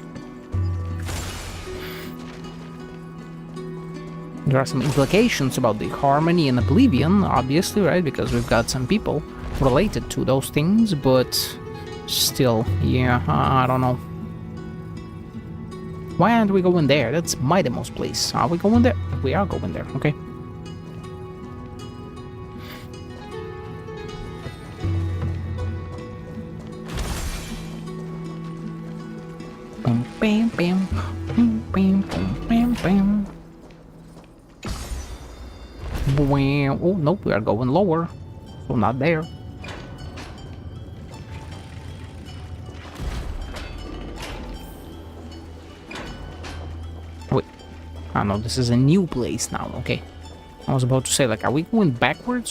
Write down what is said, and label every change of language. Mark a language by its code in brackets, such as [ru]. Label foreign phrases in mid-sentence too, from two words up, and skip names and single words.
[en] There are some implications about the harmony and oblivion, obviously, right? Because we've got some people related to those things, but still, yeah, I don't know. Why aren't we going there? That's Mightymo's place. Are we going there? We are going there, okay. Bam, bam, bam, bam, bam, bam. Bam. Oh, nope, we are going lower. So not there. Wait. Oh no, this is a new place now, okay. I was about to say, like, are we going backwards?